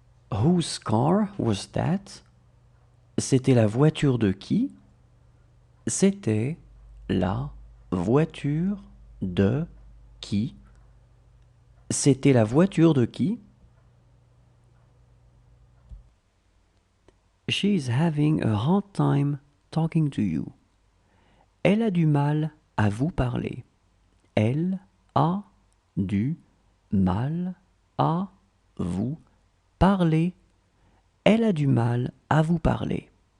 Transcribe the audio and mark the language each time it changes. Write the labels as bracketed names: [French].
[English] Whose car was that? [French] C'était la voiture de qui? C'était la voiture de qui? C'était la voiture de qui? [English] She is having a hard time talking to you. [French] Elle a du mal à vous parler. Elle a du mal à vous parler. Elle a du mal à vous parler.